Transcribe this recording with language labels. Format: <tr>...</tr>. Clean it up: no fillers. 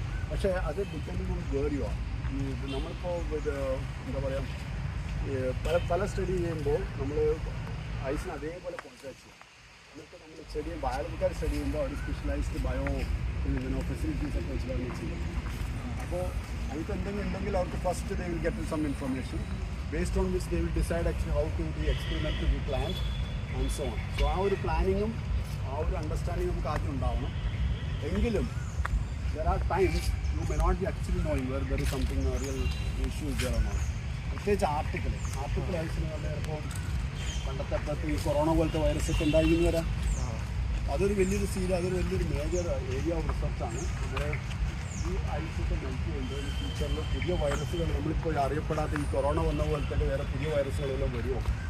<ml>പക്ഷേ അത്</ml> <en>Depending on where you are.</en> <ml>ഈ നമ്മളിപ്പോൾ എന്താ പറയുക പല സ്റ്റഡി ചെയ്യുമ്പോൾ നമ്മൾ ഐസിന് അതേപോലെ കോൺട്രാക്ട് ചെയ്യും. എന്നിട്ട് നമ്മൾ ബയോളജിക്കാർ സ്റ്റഡി ചെയ്യുമ്പോൾ അവർ സ്പെഷ്യലൈസ്ഡ് ഫെസിലിറ്റീസ് ഒക്കെ വെച്ചിട്ടാണ് ചെയ്യും. അപ്പോൾ അതിപ്പോൾ എന്തെങ്കിലും ഉണ്ടെങ്കിൽ അവർക്ക്</ml> <en>First they will get some information based on which they will decide actually how to the experiment to be planned and so on.</en> <ml>So ആ ഒരു പ്ലാനിങ്ങും ആ ഒരു അണ്ടർസ്റ്റാൻഡിങ് നമുക്ക് ആദ്യം ഉണ്ടാവണം.</ml> <en>എങ്കിലും there are times you may not be actually knowing whether there is something real issues there or not.</en> <ml>പ്രത്യേകിച്ച് article ഐസിന് ചിലപ്പോൾ പണ്ടത്തെ ഈ കൊറോണ പോലത്തെ വൈറസൊക്കെ ഉണ്ടായിരുന്നു വരാം. അതൊരു വലിയൊരു അതൊരു വലിയൊരു മേജർ ഏരിയ ഓഫ് റിസർച്ചാണ്. നമ്മുടെ ഈ ഐസൊക്കെ മെൽറ്റ് ചെയ്യുമ്പോൾ ഫ്യൂച്ചറിൽ പുതിയ വൈറസുകൾ നമ്മളിപ്പോൾ അറിയപ്പെടാത്ത ഈ കൊറോണ വന്ന പോലത്തെ വേറെ പുതിയ വൈറസുകളെല്ലാം വരുമോ?</ml>